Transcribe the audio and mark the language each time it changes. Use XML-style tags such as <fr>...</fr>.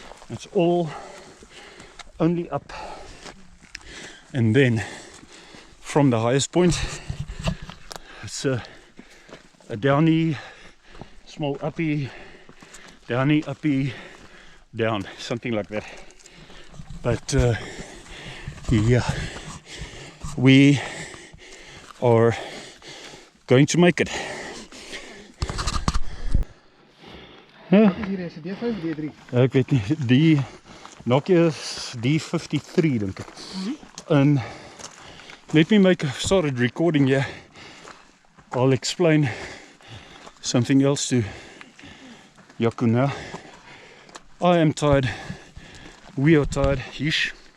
<en>It's all only up. And then from the highest point, it's a downy, small uppy, downy, uppy, down, something like that. But yeah, we are going to make it.</en> <af>Ek weet nie, die Nokia is D53 dink ek.</af> <en>And let me make started recording here. I'll explain something else to Yaku now. I am tired. We are tired-ish.</en>